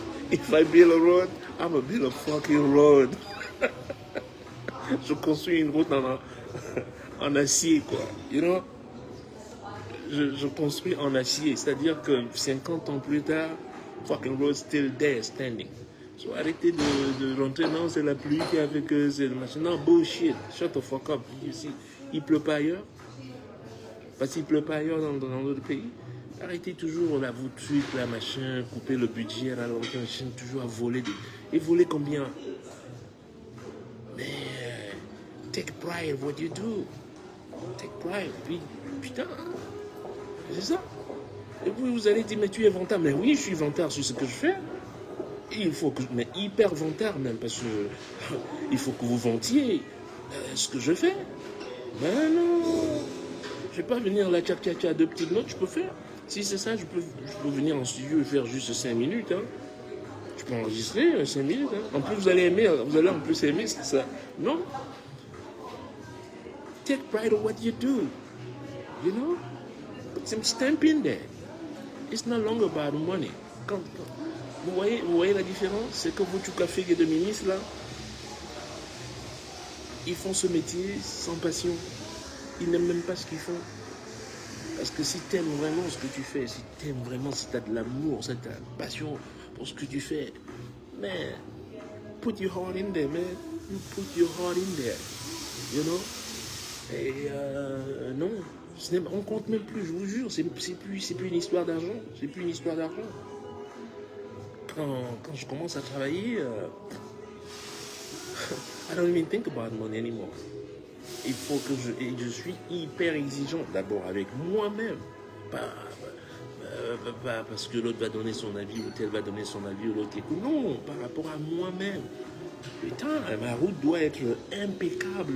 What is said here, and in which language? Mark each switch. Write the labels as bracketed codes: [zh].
[en] If I build a road, I'm gonna build a fucking road. [fr] Je construis une route en acier, quoi. You know? Je construis en acier. C'est-à-dire que 50 ans plus tard, fucking road still there, standing. So arrêtez de rentrer, non, c'est la pluie qui a fait que c'est le machin. Non, bullshit. Shut the fuck up. Il pleut pas ailleurs. Parce qu'il pleut pas ailleurs dans d'autres pays. Arrêtez toujours là, vous trucs, là, machin, couper le budget, là, machin, toujours à voler. Et voler combien? [en] Mais take pride in what you do. [fr] Take pride. Puis, putain, c'est ça. Et puis vous allez dire, mais tu es vantard. Mais oui, je suis vantard sur ce que je fais. Il faut que, mais hyper vantard même, parce que il faut que vous vantiez ce que je fais. Mais non, je ne vais pas venir là, tcha 2 petites notes, je peux faire. Si c'est ça, je peux venir en studio et faire juste 5 minutes. Hein. Je peux enregistrer 5 minutes. Hein. En plus, vous allez en plus aimer, c'est ça. Non. [en] Take pride in what you do. You know? Put some stamp in there. It's no longer about money. [fr] Vous voyez la différence? C'est que vous, café de ministres, là, ils font ce métier sans passion. ils n'aiment même pas ce qu'ils font. Parce que si tu aimes vraiment ce que tu fais, si tu aimes vraiment, si tu as de l'amour, si tu as de la passion pour ce que tu fais, man, put your heart in there, man. [en] You put your heart in there. You know? [fr] Et non, on compte même plus, je vous jure, c'est plus une histoire d'argent. C'est plus une histoire d'argent. [en] Quand je commence à travailler, I don't even think about money anymore. [fr] Il faut que je suis hyper exigeant, d'abord avec moi-même. Pas parce que l'autre va donner son avis ou tel va donner son avis ou l'autre écoute. Non, par rapport à moi-même. Putain, ma route doit être impeccable.